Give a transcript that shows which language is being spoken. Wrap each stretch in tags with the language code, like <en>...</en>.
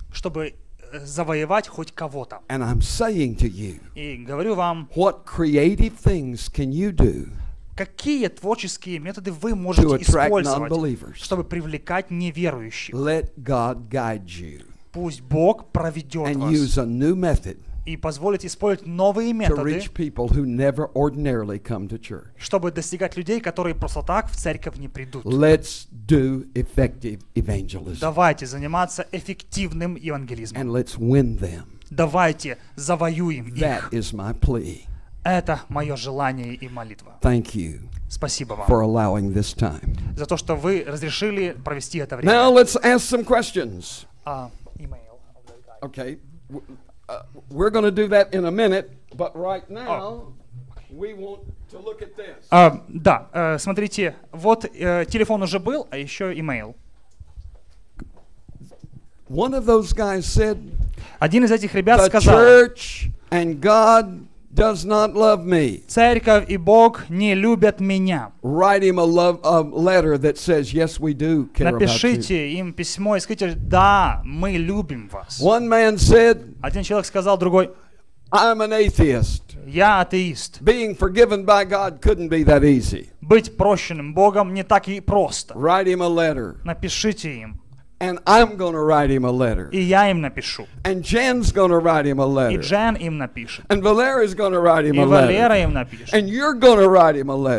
<ru>чтобы завоевать хоть кого-то.</ru> <en>And I'm saying to you,</en> <ru>И говорю вам,</ru> <en>what creative things can you do</en> <ru>какие творческие методы вы</ru> <en>to</en> <ru>можете</ru> <en>attract</en> <ru>использовать,</ru> <en>non-believers?</en> <ru>чтобы привлекать неверующих.</ru> <en>Let God guide you</en> <ru>Пусть Бог проведет</ru> <en>and</en> <ru>вас</ru> <en>use a new method</en> <ru>и позволит использовать новые</ru> <en>to</en> <ru>методы,</ru> <en>reach people who never ordinarily come to church.</en> <ru>чтобы достигать людей, которые просто так в церковь не придут.</ru> <en>Let's do effective evangelism</en> <ru>Давайте заниматься эффективным евангелизмом.</ru> <en>and let's win them.</en> <ru>Давайте завоюем</ru> <en>That</en> <ru>их.</ru> <en>is my plea.</en> <ru>Это мое желание и молитва.</ru> <en>Thank you</en> <ru>Спасибо</ru> <en>for</en> <ru>вам</ru> <en>allowing this time.</en> <ru>за то, что вы разрешили провести это</ru> <en>Now let's ask some questions.</en> <ru>Имейл.</ru> <en>Okay. We're going to do that in a minute, but right now we want to look at this.</en> <ru>Да, смотрите, вот телефон уже был, а еще имейл.</ru> <en>One of those guys said,</en> <ru>Один из этих ребят</ru> <en>the</en> <ru>сказал:</ru> <en>church and God does not love me.</en> <ru>церковь и Бог не любят меня.</ru> <en>Write him a letter that says, yes, we do care about you.</en> <ru>Напишите им письмо и скажите: да, мы любим вас.</ru> <en>One man said,</en> <ru>Один человек сказал, другой:</ru> <en>I'm an atheist.</en> <ru>Я атеист.</ru> <en>Being forgiven by God couldn't be that easy.</en> <ru>Быть прощенным Богом не так и просто.</ru> <en>Write him a letter.</en> <ru>Напишите им.</ru> <en>And I'm going to write him a letter.</en> <ru>И я им напишу.</ru> <en>And Jen's going to write him a</en> <ru>И</ru> <en>letter.</en> <ru>Джен им напишет.</ru> <en>And Valera's going to write him</en> <ru>И</ru> <en>a</en> <ru>Валера</ru> <en>letter.</en> <ru>им напишет.</ru> <en>And you're going to write him a</en>